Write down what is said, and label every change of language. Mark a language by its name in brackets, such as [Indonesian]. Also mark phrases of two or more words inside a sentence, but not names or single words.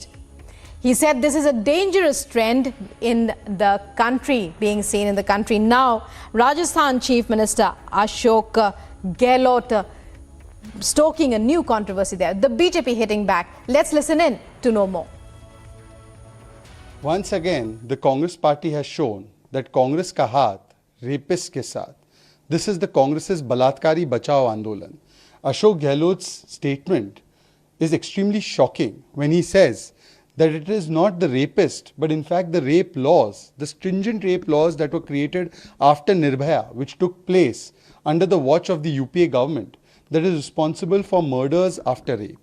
[English] He said this is a dangerous trend in the country, being seen in the country. Now, Rajasthan Chief Minister Ashok Gehlot stoking a new controversy there. The BJP hitting back. Let's listen in to know more. Once again, the Congress party has shown that [Hindi] Congress ka haath rapists ke saath. [English] This is the Congress's [Hindi] बलात्कारी बचाओ आंदोलन. [English] Ashok Gehlot's statement is extremely shocking when he says that it is not the rapist, but in fact the rape laws, the stringent rape laws that were created after Nirbhaya, which took place under the watch of the UPA government, that is responsible for murders after rape.